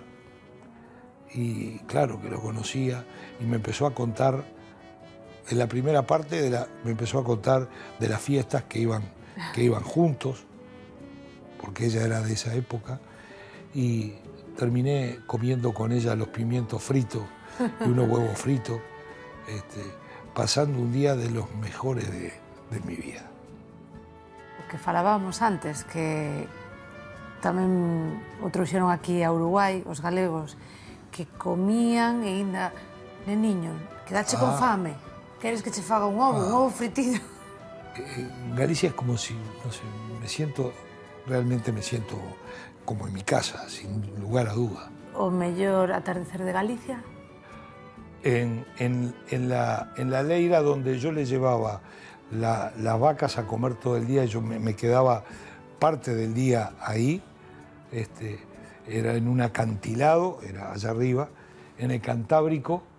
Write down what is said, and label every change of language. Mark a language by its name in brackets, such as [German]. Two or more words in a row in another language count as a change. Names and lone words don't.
[Spanish] Y claro que lo conocía y me empezó a contar, en la primera parte me empezó a contar de las fiestas que iban juntos, porque ella era de esa época, y terminé comiendo con ella los pimientos fritos y unos huevos fritos, pasando un día de los mejores de mi vida. [Galician] O que falábamos antes, que tamén o trouxeron aquí a Uruguai, os galegos, que comían e ainda, neniño, quedache con fame, queres que che faga un ovo fritido? [Spanish] Galicia es como si, no sé, realmente me siento como en mi casa, sin lugar a duda. [Galician] O mellor atardecer de Galicia? [Spanish] En la leira donde yo le llevaba las vacas a comer todo el día, yo me quedaba parte del día ahí, era en un acantilado, era allá arriba, en el Cantábrico.